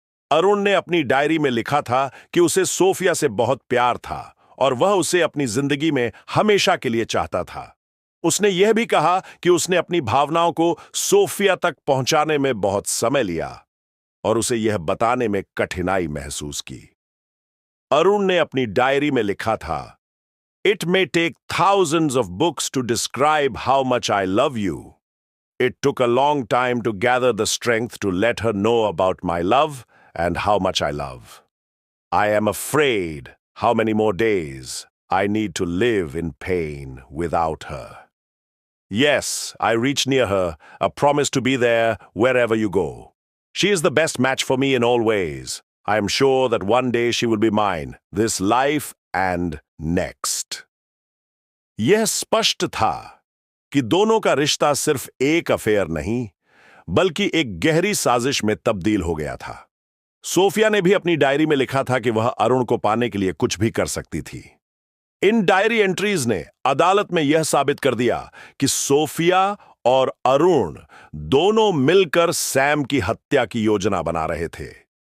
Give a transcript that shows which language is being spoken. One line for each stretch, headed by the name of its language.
Hindi: अरुण ने अपनी डायरी में लिखा था कि उसे सोफिया से बहुत प्यार था और वह उसे अपनी जिंदगी में हमेशा के लिए चाहता था। उसने यह भी कहा कि उसने अपनी भावनाओं को सोफिया तक पहुंचाने में बहुत समय लिया और उसे यह बताने में कठिनाई महसूस की। अरुण ने अपनी डायरी में लिखा था,
English: It may take thousands of books to describe how much I love you. It took a long time to gather the strength to let her know about my love and how much I love. I am afraid how many more days I need to live in pain without her. Yes, I reach near her, a promise to be there wherever you go. She is the best match for me in all ways. I am sure that one day she will be mine, this life and next.
Hindi: यह स्पष्ट था कि दोनों का रिश्ता सिर्फ एक affair नहीं, बल्कि एक गहरी साजिश में तब्दील हो गया था। सोफिया ने भी अपनी डायरी में लिखा था कि वह अरुण को पाने के लिए कुछ भी कर सकती थी। इन डायरी एंट्रीज ने अदालत में यह साबित कर दिया कि सोफिया और अरुण दोनों मिलकर सैम की हत्या की योजना बना रहे थे।